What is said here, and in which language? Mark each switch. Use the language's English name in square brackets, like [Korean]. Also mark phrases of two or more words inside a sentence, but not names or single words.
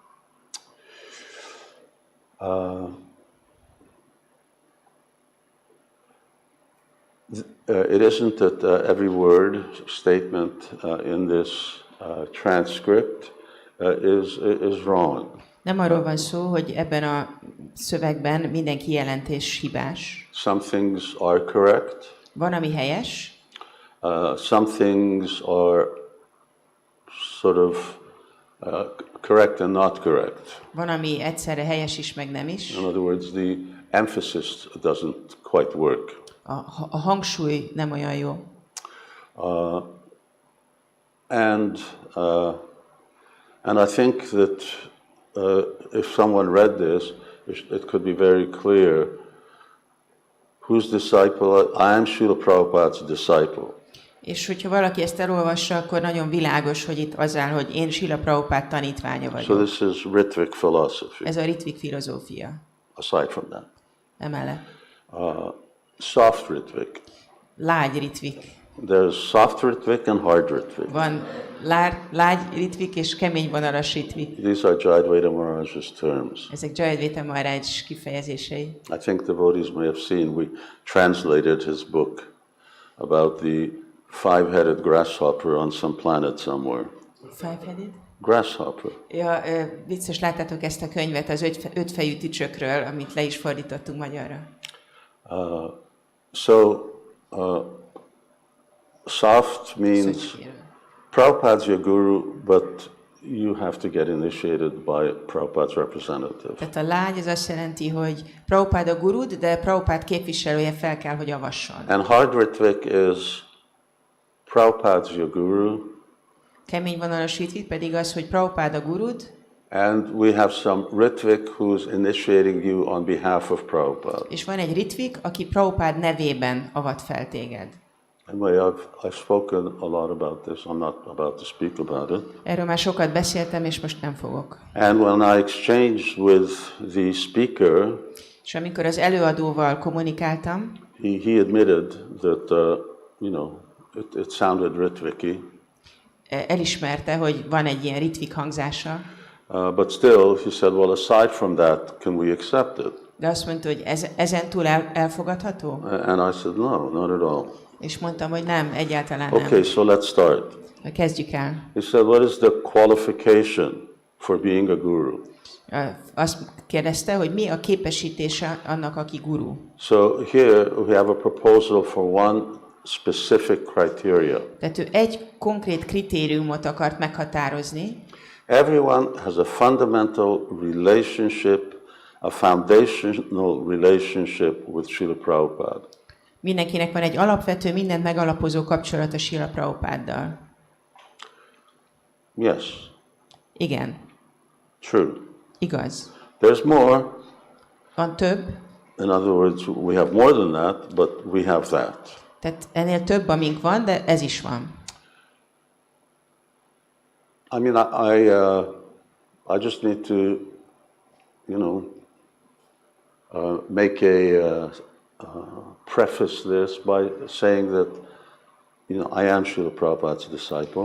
[English] It isn't that every word, statement in this transcript is wrong. [Hungarian] Nem arról van szó, hogy ebben a szövegben minden kijelentés hibás. [English] Some things are correct. [Hungarian] Van, ami helyes. [English] Some things are sort of correct and not correct. [Hungarian] Van, ami egyszerre helyes is, meg nem is. [English] In other words, the emphasis doesn't quite work. [Hungarian] A hangsúly nem olyan jó. [English] And I think that if someone read this, it could be very clear whose disciple. I am Śrīla Prabhupāda's disciple. [Hungarian] És hogyha valaki ezt elolvassa, akkor nagyon világos, hogy itt az áll, hogy én Śrīla Prabhupāda tanítványa vagyok. [English] So this is Ritvik philosophy. [Hungarian] Ez a ritvik filozófia. [English] Aside from that, [Hungarian] Emellett. [English] soft Ritvik. [Hungarian] Lágy ritvik. [English] There's soft Ritvik and hard Ritvik. [Hungarian] Van lágy ritvik és kemény vonalas ritvik. [English] These are Jayadvaita Maharaj's terms. [Hungarian] Ezek Jayadvaita Maharaj kifejezései. [English] I think devotees may have seen we translated his book about the five-headed grasshopper on some planet somewhere. Five-headed? Grasshopper. [Hungarian] Ja, vicces, láttátok ezt a könyvet az ötfejű tücsökről, amit le is fordítottunk magyarra. [English] Soft means Prabhupada's your guru, but you have to get initiated by Prabhupada's representative. [Hungarian] Tehát a lágy az azt jelenti, hogy Prabhupáda gurud, de Prabhupád képviselője fel kell, hogy avasson. [English] And hard Ritvik is Prabhupada's your guru. [Hungarian] Kemény vonalas ritvik pedig az, hogy Prabhupáda gurud. [English] And we have some Ritvik who's initiating you on behalf of Prabhupada. [Hungarian] És van egy ritvik, aki Prabhupád nevében avat fel téged. [English] Anyway, I've spoken a lot about this. I'm not about to speak about it. [Hungarian] Erről már sokat beszéltem, és most nem fogok. [English] And when I exchanged with the speaker, [Hungarian] és amikor az előadóval kommunikáltam, [English] he admitted that, it sounded Ritviki. [Hungarian] Elismerte, hogy van egy ilyen ritvik hangzása. [English] But still, he said, well, aside from that, can we accept it? [Hungarian] De azt mondta, hogy ezen túl elfogadható? [English] And I said, no, not at all. [Hungarian] És mondtam, hogy nem, egyáltalán nem. [English] Okay, so let's start. [Hungarian] Kezdjük el. [English] He said, what is the qualification for being a guru? [Hungarian] Azt kérdezte, hogy mi a képesítése annak, aki guru. [English] So here we have a proposal for one specific criteria. [Hungarian] Tehát ő egy konkrét kritériumot akart meghatározni. [English] Everyone has a fundamental relationship, a foundational relationship with Śrīla Prabhupāda. [Hungarian] Mindenkinek van egy alapvető, mindent megalapozó kapcsolata Śrīla Prabhupáddal. [English] Yes. [Hungarian] Igen. [English] True. [Hungarian] Igaz. [English] There's more. [Hungarian] Van több. [English] In other words, we have more than that, but we have that. [Hungarian] Tehát ennél több, amink van, de ez is van. [English] I mean, I just need to, make a preface this by saying that, I am Śrīla Prabhupāda's disciple.